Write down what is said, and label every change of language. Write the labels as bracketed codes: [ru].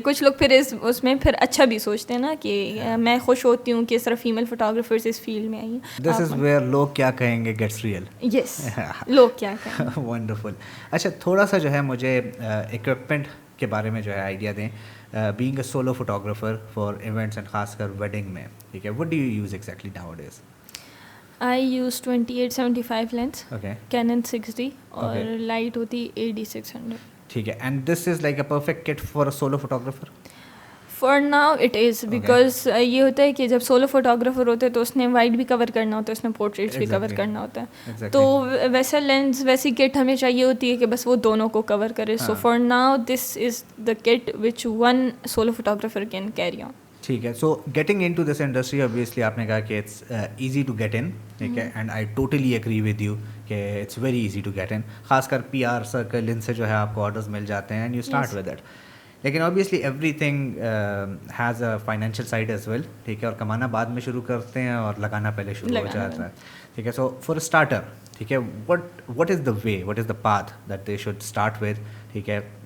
[ur] کچھ لوگ پھر اس میں پھر اچھا بھی سوچتے ہیں نا کہ میں خوش ہوتی ہوں کہ صرف فیمیل فوٹوگرافرز اس فیلڈ میں آئی ہیں. [en] this is where [ur] لوگ کیا کہیں گے [en] Gets real. [ur] یس, لوگ کیا کہیں. ونڈرفل. اچھا, تھوڑا سا جو ہے مجھے اکوپمنٹ کے بارے میں جو ہے آئیڈیا دیں. [en] being a solo photographer for events and [ur] خاص کر [en] Wedding میں, ٹھیک ہے, what do you use exactly nowadays? I use 28-75 lens, Canon 6D, [ur] اور لائٹ ہوتی [en] AD600. ٹھیک ہے, and this is like a perfect kit for a solo photographer? For now it is, because [ur] یہ ہوتا ہے کہ جب سولو فوٹوگرافر ہوتے ہیں تو اس نے وائٹ بھی کور کرنا ہوتا ہے, اس نے پورٹریٹس بھی کور کرنا ہوتا ہے. تو ویسا لینس, ویسی کٹ ہمیں چاہیے ہوتی ہے کہ بس وہ دونوں کو کور کرے. [en] So for now this is the kit which one solo photographer can carry on. [ur] ٹھیک ہے. [en] so getting into this industry, obviously [ur] آپ نے کہا کہ [en] It's easy to get in, ٹھیک ہے, and I totally agree with you کہ it's very easy to get in. [ur] خاص کر PR سرکل, ان سے جو ہے آپ کو آرڈرز مل جاتے ہیں [en] And you start with it. لیکن obviously every thing has a financial side as well, ٹھیک ہے, [ur] اور کمانا بعد میں شروع کرتے ہیں اور لگانا پہلے شروع ہو جاتا ہے, [en] ٹھیک ہے. So for starter, ٹھیک ہے, what is the way, what is the path that they should start with, ٹھیک ہے.